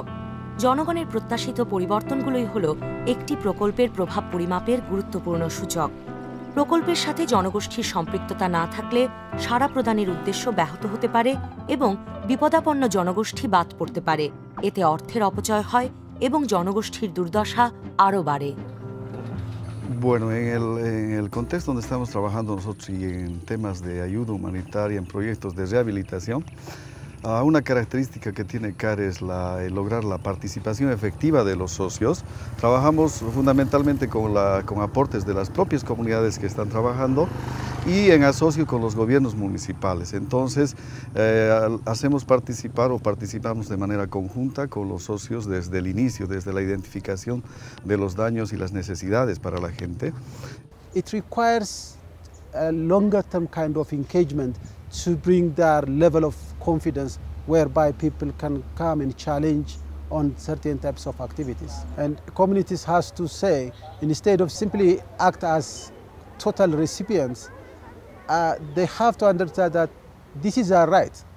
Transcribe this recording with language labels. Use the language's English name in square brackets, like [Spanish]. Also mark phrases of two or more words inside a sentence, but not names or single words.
[Bangla] জনগণের প্রত্যাশিত পরিবর্তনগুলোই হল একটি প্রকল্পের প্রভাব পরিমাপের গুরুত্বপূর্ণ সূচক। প্রকল্পের সাথে জনগোষ্ঠীর সম্পৃক্ততা না থাকলে সাড়া প্রদানের উদ্দেশ্য ব্যাহত হতে পারে এবং বিপদাপন্ন জনগোষ্ঠী বাদ পড়তে পারে। এতে অর্থের অপচয় হয় এবং জনগোষ্ঠীর দুর্দশা আরও বাড়ে। [Spanish] Bueno, en el contexto donde estamos trabajando nosotros y en temas de ayuda humanitaria, en proyectos de rehabilitación, una característica que tiene CAR es lograr la participación efectiva de los socios. Trabajamos fundamentalmente con aportes de las propias comunidades que están trabajando y en asocio con los gobiernos municipales. Entonces, hacemos participar o participamos de manera conjunta con los socios desde el inicio, desde la identificación de los daños y las necesidades para la gente. [English] It requires a longer term kind of engagement to bring their level of confidence whereby people can come and challenge on certain types of activities. And communities has to say, instead of simply act as total recipients, they have to understand that this is our right.